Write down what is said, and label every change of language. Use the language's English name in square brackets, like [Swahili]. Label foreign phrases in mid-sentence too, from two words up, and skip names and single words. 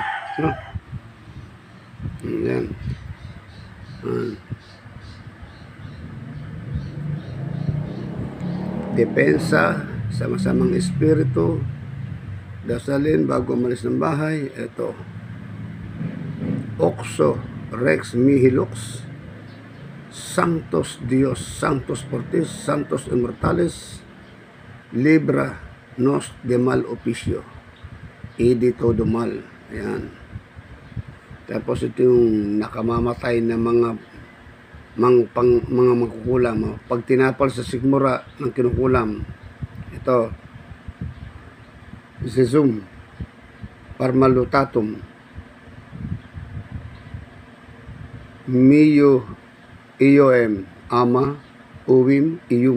[Filipino] No? Yan. Depensa sa masamang espiritu. Dasalin bago umalis ng bahay. Ito. Oxo Rex Mihilux. [Latin] Sanctos Dios, Sanctos Fortis, Sanctos Immortalis, Libra nos de mal oficio. Idi todo mal. [Filipino] Ayan. Tapos ito yung nakamamatay na mga makukulam. Pag tinapal sa sigmura ng kinukulam, ito, Zezum, Parmalutatum, Mio, Ioem, Ama, Uwim, Iyum.